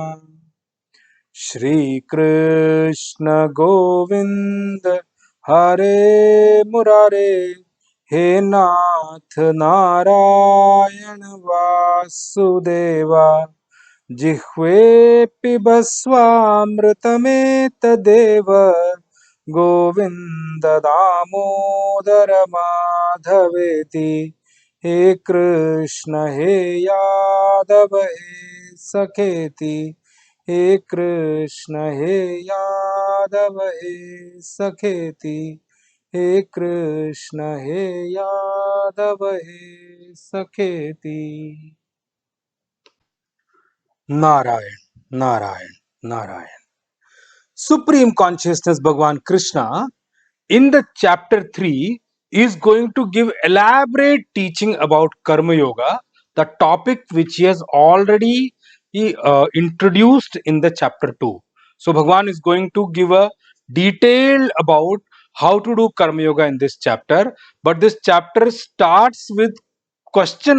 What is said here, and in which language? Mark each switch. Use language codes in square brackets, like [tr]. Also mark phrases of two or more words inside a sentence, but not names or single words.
[sa] श्रीकृष्ण गोविंद हरे मुरारे हे नाथ नारायण वासुदेवा जिह्वे पिबस्वामृतमेतदेव गोविन्द दामोदर माधवेति। हे कृष्ण हे यादव हे सखेति। हे कृष्ण हे यादव हे सखेति। हे कृष्ण हे यादव हे सखेति। नारायण नारायण नारायण। [en] Supreme Consciousness Bhagavan Krishna in the chapter 3 is going to give elaborate teaching about Karma Yoga, the topic which he has already introduced in the chapter 2. So Bhagavan is going to give a detail about how to do Karma Yoga in this chapter, but this chapter starts with question